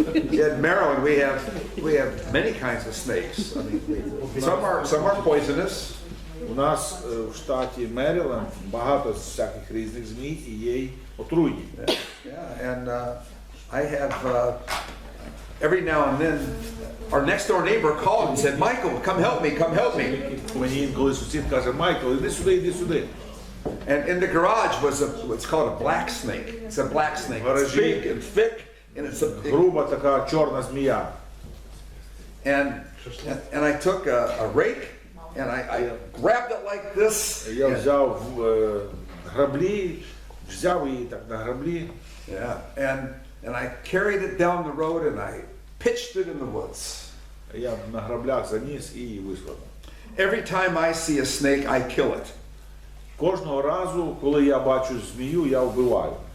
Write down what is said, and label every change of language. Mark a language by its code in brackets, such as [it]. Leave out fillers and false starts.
[en] In Maryland we have many kinds of snakes. I mean, some are poisonous. [uk] У нас в штаті Меріленд багато всяких різних змій і є й отруйні. [en] Yeah, and I have every now and then our next door neighbor called and said, "Michael, come help me, come help me." [uk] Мені інколи сусід каже: Майкл, іди сюди, іди сюди. [en] And in the garage was what's called a black snake. It's a black snake. It's big and thick, and it's a [uk] Груба така чорна змія. [en] and I took a rake and I grabbed it like this. [uk] Я взяв граблі, взяв її так на граблі. [en] Yeah, and I carried it down the road and I pitched it in the woods. [uk] Я на граблях заніс і її вислав. [en] Every time I see a snake, I kill it. [uk] Кожного разу, коли я бачу змію, я вбиваю.